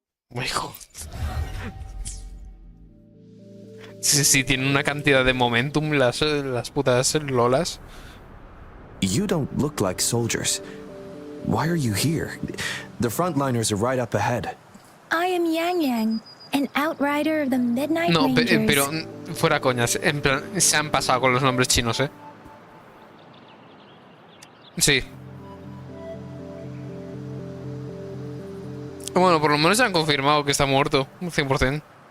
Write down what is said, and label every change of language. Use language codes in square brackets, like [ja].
[en] Oh my god. [es] Sí, tienen una cantidad de momentum las putas lolas. [en] You don't look like soldiers. Why are you here? The frontliners are right up ahead. I am Yang Yang, an outrider of the Midnight [es] No, [en] Rangers. [es] pero fuera coñas, en plan, se han pasado con los nombres chinos, ¿eh? Sí. Bueno, por lo menos ya han confirmado que está muerto, 100%.